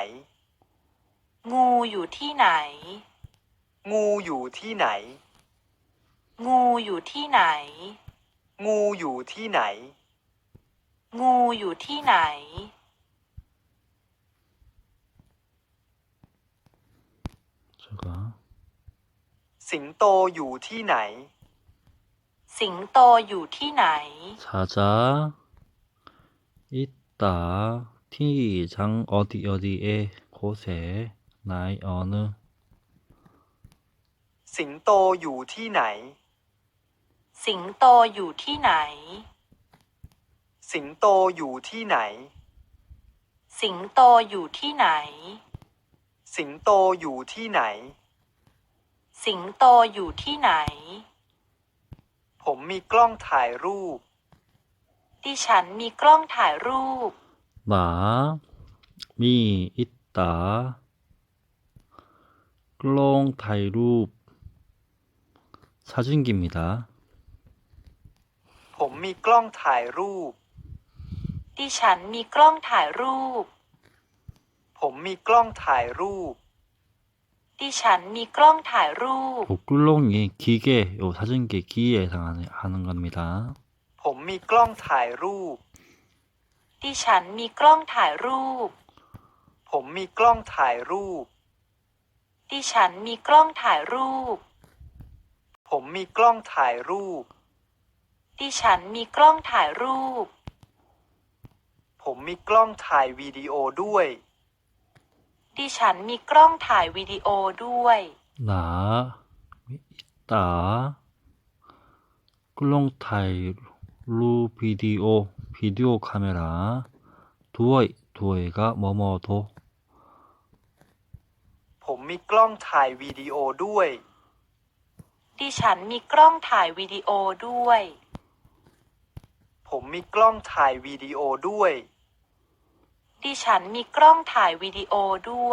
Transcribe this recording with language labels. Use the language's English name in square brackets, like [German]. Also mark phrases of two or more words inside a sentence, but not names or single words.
[Thai] งูอยู่ที่ไหน งูอยู่ที่ไหน งูอยู่ที่ไหน งูอยู่ที่ไหน งูอยู่ที่ไหน [Korean] 제가 [Thai] สิงโตอยู่ที่ไหน สิงโตอยู่ที่ไหน [Korean] 사자 있다. 티 장 어디에 곳에 나이 어느 [Thai] สิงโตอยู่ที่ไหน สิงโตอยู่ที่ไหน สิงโตอยู่ที่ไหน สิงโตอยู่ที่ไหน สิงโตอยู่ที่ไหน สิงโตอยู่ที่ไหน ผมมีกล้องถ่ายรูป ดิฉันมีกล้องถ่ายรูป [Korean] 나, 미, 있다. [Thai] กล้อง ถ่ายรูป [Korean] 사진기입니다. [Thai] ผมมีกล้องถ่ายรูป ดิฉันมีกล้องถ่ายรูป ผมมีกล้องถ่ายรูป ดิฉันมีกล้องถ่ายรูป [Korean] 클롱이 기계, 요 사진기 기에 해당하는 겁니다. [Thai] ผมมีกล้องถ่ายรูป ดิฉันมีกล้องถ่ายรูป ผมมีกล้องถ่ายรูป ดิฉันมีกล้องถ่ายรูป ผมมีกล้องถ่ายรูป ดิฉันมีกล้องถ่ายรูป ผมมีกล้องถ่ายวิดีโอด้วย ดิฉันมีกล้องถ่ายวิดีโอด้วย [Korean] 나, 있다. [Thai] กล้อง ถ่าย [Korean] 비디오 카메라. 두어이가 뭐뭐도. [Thai] ผมมีกล้องถ่ายวิดีโอด้วย ดิฉันมีกล้องถ่ายวิดีโอด้วย ผมมีกล้องถ่ายวิดีโอด้วย ดิฉันมีกล้องถ่ายวิดีโอด้วย